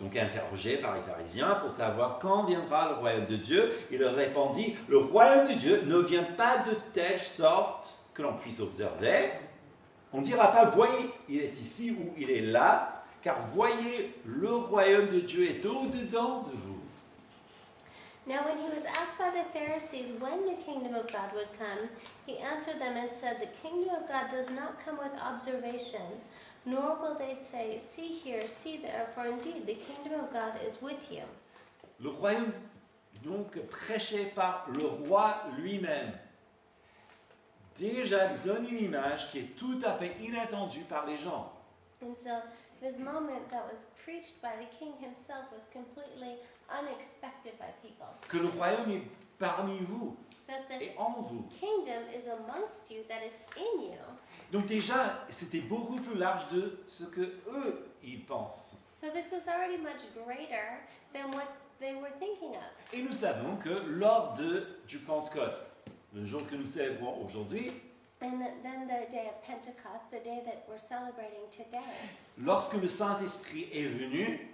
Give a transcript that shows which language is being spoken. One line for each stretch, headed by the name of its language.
French: Donc interrogé par les pharisiens pour savoir quand viendra le royaume de Dieu, il leur répondit: le royaume de Dieu ne vient pas de telle sorte que l'on puisse observer. On ne dira pas: voyez, il est ici ou il est là, car voyez, le royaume de Dieu est au-dedans de vous.
English: Now when he was asked by the Pharisees when the kingdom of God would come, he answered them and said, "The kingdom of God does not come with observation, nor will they say, 'See here, see there,' for indeed the kingdom of God is with you."
French: Le royaume, donc prêché par le roi lui-même, déjà donne une image qui est tout à fait inattendue par les gens.
English: And so this moment that was preached by the king himself was completely unexpected by people.
French: Que le royaume est parmi vous
English: That the
French: et en vous.
English: kingdom is amongst you, that it's in you.
French: Donc déjà, c'était beaucoup plus large de ce que eux, ils pensent.
English: So this was already much greater than what they were thinking of.
French: Et nous savons que lors du Pentecôte, le jour que nous célébrons aujourd'hui,
English: And then the day of Pentecost, the day that we're celebrating today,
French: lorsque le Saint-Esprit est venu,